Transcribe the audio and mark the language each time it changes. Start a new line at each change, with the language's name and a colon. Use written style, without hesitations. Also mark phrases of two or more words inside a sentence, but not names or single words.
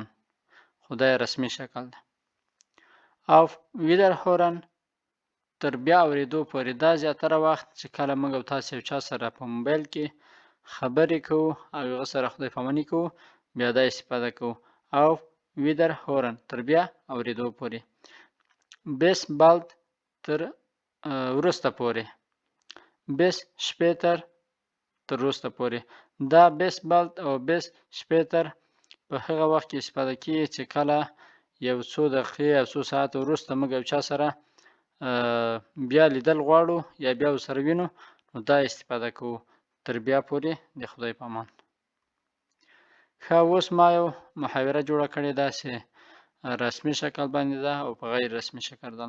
Pashto: خدای رسمي شکل ده.
German: Auf Wiederhören
Pashto: تر بیا اوریدو پورې دا زیاتره وخت چې کله موږ او تاسو یو چا سره په موبایل کې خبرې کوو او هغه سره خدای پاماني کوو بیا دا استفاده کوو.
German: Auf Wiederhören
Pashto: تر بیا اوریدو پورې.
German: Bis bald
Pashto: تر وروسته پورې.
German: Bis später
Pashto: تر وروسته پورې. دا
German: bis bald
Pashto: او
German: bis später
Pashto: په هغه وخت کې استفاده کیږي چې کله یو څو دقیقې او څو ساعت وروسته موږ یو چا سره بیا لیدل غواړو یا بیا ورسره وینو نو دا استفاده کوو. تر بیا پورې د خدای په امان. ښه اوس ما یو محاوره جوړه کړې داسې رسمي شکل باندې ده او په غیر رسمي شکل ده.